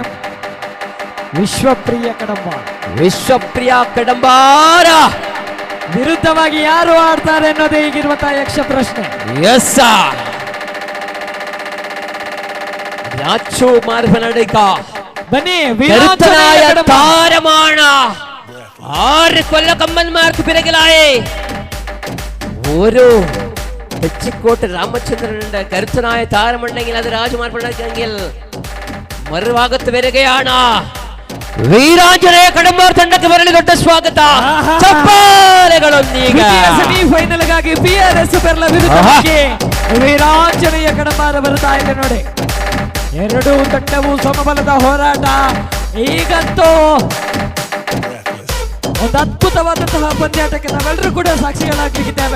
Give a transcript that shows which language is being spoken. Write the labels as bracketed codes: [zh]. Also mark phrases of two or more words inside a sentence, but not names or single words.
[kn] ವಿಶ್ವಪ್ರಿಯ ಕಡಂಬಾರು. ವಿಶ್ವಪ್ರಿಯ ಕಡಂಬಾರ. ವಿರುದ್ಧವಾಗಿ ಯಾರು ಆಡ್ತಾರೆ ಅನ್ನೋದೇ ಈಗಿರುವಂತಹ ಯಕ್ಷ ಪ್ರಶ್ನೆ. ಎಸ್ ರಾಚು ಮಾರ್ಬನಡಿಕ ಬನ್ನಿ [ml] കരുത്തനായ താരമാണ്. 6 കൊല്ലക്കമ്മന്മാർക്ക് പിറകിലായി ഒരു തെച്ചിക്കോട്ട് രാമചന്ദ്രനുണ്ട്. കരുത്തനായ താരമുണ്ടെങ്കിൽ അത് രാജമാർപ്പണെങ്കിൽ മറുഭാഗത്ത് വരികയാണ്. [kn] വീരാഞ്ജನೇಯ ಕಡಂಬಾರ್ ತಂಡಕ್ಕೆ ಬರಲಿ ದೊಡ್ಡ ಸ್ವಾಗತ. ಚಪ್ಪಾಳೆಗಳೊಂದಿಗೆ ಸೆಮಿಫೈನಲ್ಗಾಗಿ PRS ಪೆರ್ಲ ವಿರುದ್ಧವಾಗಿ ವೀರಾಂಜನೇಯ ಕಡಂಬಾರ ಬರ್ತಾ ಇದೆ ನೋಡಿ. ಎರಡೂ ತಂಡವು ಸಮಬಲದ ಹೋರಾಟ. ಈಗಂತೂ ಒಂದು ಅದ್ಭುತವಾದಂತಹ ಪಂದ್ಯಾಟಕ್ಕೆ ನಾವೆಲ್ಲರೂ ಕೂಡ ಸಾಕ್ಷಿಗಳಾಗಲಿದ್ದೇವೆ.